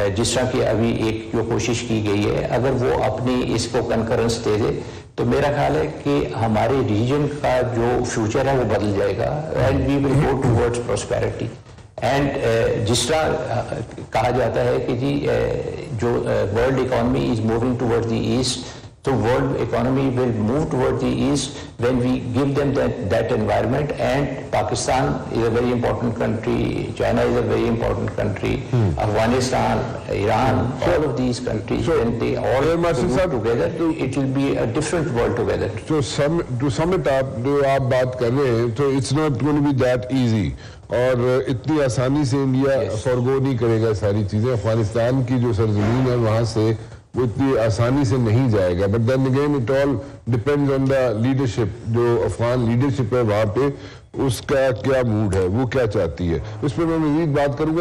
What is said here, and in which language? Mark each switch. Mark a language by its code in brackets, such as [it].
[ur] جس طرح کی ابھی ایک جو کوشش کی گئی ہے, اگر وہ اپنی اس کو کنکرنس دے دے تو میرا خیال ہے کہ ہمارے ریجن کا جو فیوچر ہے وہ بدل جائے گا, [en] And we will go towards prosperity. And [ur] جس طرح کہا جاتا ہے کہ جی جو [en] World economy is moving toward the east, تو world economy will move toward the east when we give them that environment. And Pakistan is a very important country, China is a very important country, Afghanistan, Iran, all of these countries, when they all move together, it will be a different world together. So to sum it up, [ur] جو آپ بات کر رہے ہیں, تو [en] it's not going to be that easy, [ur] اور اتنی آسانی سے انڈیا فورگو نہیں کرے گا ساری چیزیں. افغانستان کی جو سرزمین ہے وہاں سے وہ اتنی آسانی سے نہیں جائے گا. [en] But then again it all depends on the leadership. [ur] جو افغان لیڈرشپ ہے وہاں پہ, اس کا کیا موڈ ہے, وہ کیا چاہتی ہے, اس پہ میں مزید بات کروں گا.